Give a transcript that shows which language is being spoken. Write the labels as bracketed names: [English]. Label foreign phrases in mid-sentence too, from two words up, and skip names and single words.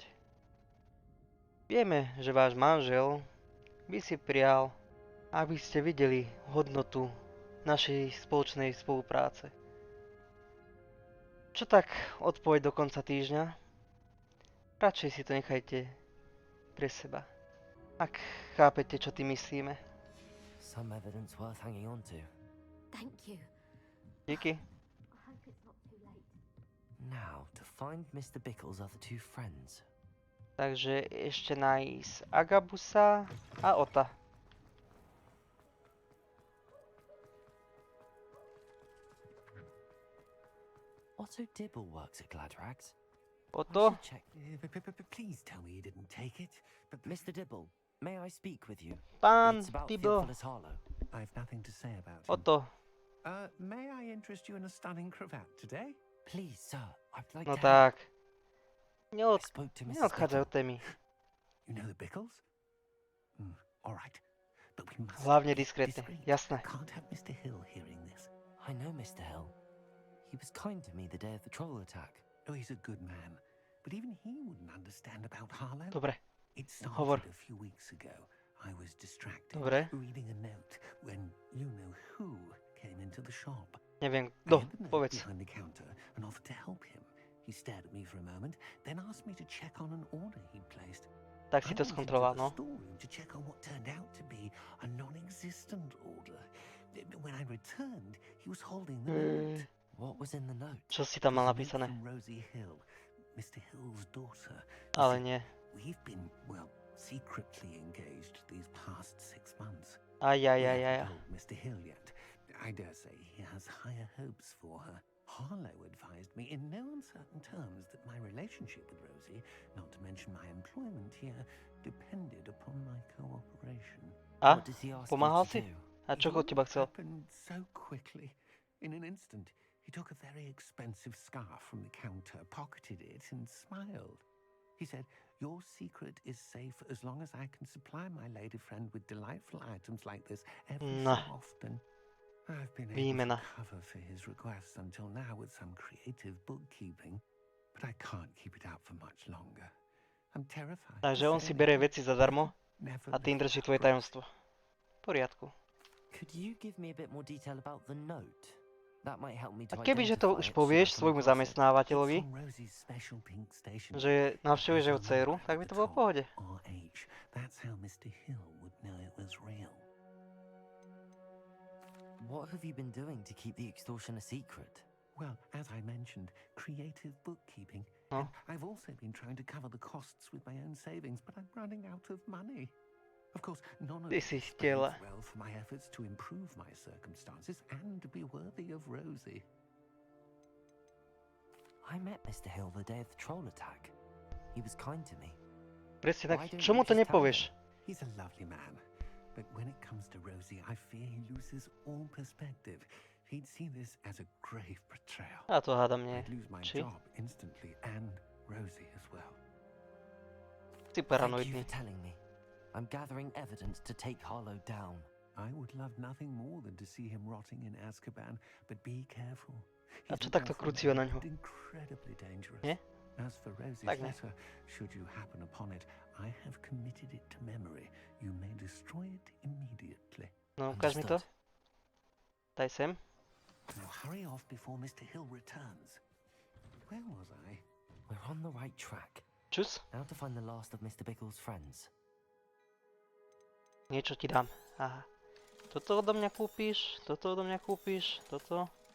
[Slovak] Vieme, že váš manžel by si prial, aby ste videli hodnotu našej spoločnej spolupráce. Čo tak odpoveď do konca týždňa? Radšej si to nechajte pre seba. Ak chápete, čo tým myslíme. [English] Some evidence worth hanging on to. Thank you. [Slovak] Díky. [English] I hope it's not too late. Now, to find Mr. Bickle's other two friends. [Slovak] Takže ešte nájsť Agabusa a Ota. [English] Otto Dibble works at Gladrags. Otto? I should check. Please tell me you didn't take it. But Mr. Dibble, may I speak with you? [Slovak] Pán [English] It's about Dibble. Theophilus Harlow. I've nothing to say about him. Otto. May I interest you in a stunning cravat today? Please, sir, I'd like [Slovak] No [English] to [Slovak] tak. [English] I spoke to Mrs. [Slovak] Neodchádzaj od [English] Bickle. [Slovak] témy. [English] You know the Bickles? All right. But we must [Slovak] Hlavne [English] be [Slovak] diskrétne. [English] discreet. [Slovak] Jasné. [English] Can't have Mr. Hill hearing this. I know Mr. Hill. He was kind to me the day of the troll attack. Oh, he's a good man. But even he wouldn't understand about Harlow. [Slovak] Dobre. [English] It [Slovak] Hovor. [English] started a few weeks ago. I was distracted [Slovak] Dobre. [English] reading a note when you-know-who came into the shop. [Slovak] Neviem, [English] I [Slovak] kto. [English] hid the note [Slovak] Povedz. [English] behind the counter and offered to help him. He stared at me for a moment, then asked me to check on an order he'd placed. [Slovak] Tak si to [English] I went into [Slovak] skontroloval, [English] the [Slovak] no. [English] storeroom to check on what turned out to be a non-existent order. When I returned, he was holding the note. What was in the note? [Slovak] Čo si tam mal [English] It was a note [Slovak] napísané? [English] from Rosie Hill, Mr. Hill's daughter. He [Slovak] Ale [English] said, [Slovak] nie. [English] We've been, well, secretly engaged these past 6 months. [Slovak] Aj. [English] We haven't told Mr. Hill yet. I dare say he has higher hopes for her. Harlow advised me in no uncertain terms that my relationship with Rosie, not to mention my employment here, depended upon my cooperation. [Slovak] A? [English] What does he ask [Slovak] Pomáhal [English] you to [Slovak] si? [English] do? [Slovak] A čo [English] It [Slovak] od teba [English] all [Slovak] chcel? [English] happened so quickly. In an instant, he took a very expensive scarf from the counter, pocketed it, and smiled. He said, "Your secret is safe as long as I can supply my lady friend with delightful items like this every [Slovak] No. [English] so often." I've been able [Slovak] Výmena. [English] to cover for his requests until now with some creative bookkeeping, but I can't keep it out for much longer. I'm terrified. to [Slovak] Takže on [English] say [Slovak] si berie [English] anything. [Slovak] veci zadarmo [English] Never [Slovak] a tým [English] let [Slovak] drží [English] that [Slovak] tvoje [English] grow. [Slovak] tajomstvo. V poriadku. [English] Could you give me a bit more detail about the note? That might help me [Slovak] A [English] to [Slovak] kebyže to [English] identify [Slovak] už [English] it so I [Slovak] povieš [English] can [Slovak] svojmu [English] cross it. [Slovak] zamestnávateľovi, [English] It's from Rosie's special pink station. [Slovak] že navštevuješ jeho dceru, tak by to bolo v pohode. [English] RH. That's how Mr. Hill would know it was real. What have you been doing to keep the extortion a secret? Well, as I mentioned, creative bookkeeping. [Slovak] No. [English] And I've also been trying to cover the costs with my own savings, but I'm running out of money. Of course, none of [Slovak] Ty [English] this [Slovak] si [English] bodes [Slovak] chtela. [English] well for my efforts to improve my circumstances and be worthy of Rosie. I met Mr. Hill the day of the troll attack. He was kind to me. [Slovak] Presne tak. [English] Why don't [Slovak] Čomu [English] you [Slovak] to [English] just tell me? [Slovak] nepovieš? [English] He's a lovely man, but when it comes to Rosie, I fear he loses all perspective. He'd see this as a grave betrayal. [Slovak] A to hádam nie. [English] I'd lose my [Slovak] Či? [English] job instantly, and Rosie as well. [Slovak] Si [English] Thank you [Slovak] paranoidný. [English] for telling me. I'm gathering evidence to take Harlow down. I would love nothing more than to see him rotting in Azkaban, but be careful. [Slovak] A [English] He's [Slovak] čo [English] an [Slovak] takto [English] awful [Slovak] krúciva [English] man [Slovak] na ňo? [English] and incredibly dangerous. [Slovak] Nie? [English] As for Rosie's [Slovak] Tak nie. [English] letter, should you happen upon it, I have committed it to memory. You may destroy it immediately. [Slovak] No, ukáž mi to. Daj sem. [English] Now hurry off before Mr. Hill returns. Where was I? We're on the right track. [Slovak] Čus. [English] Now to find the last of Mr. Bickle's friends. [Slovak] Niečo ti dám. Aha. Toto odo mňa kúpiš, toto odo mňa kúpiš, toto.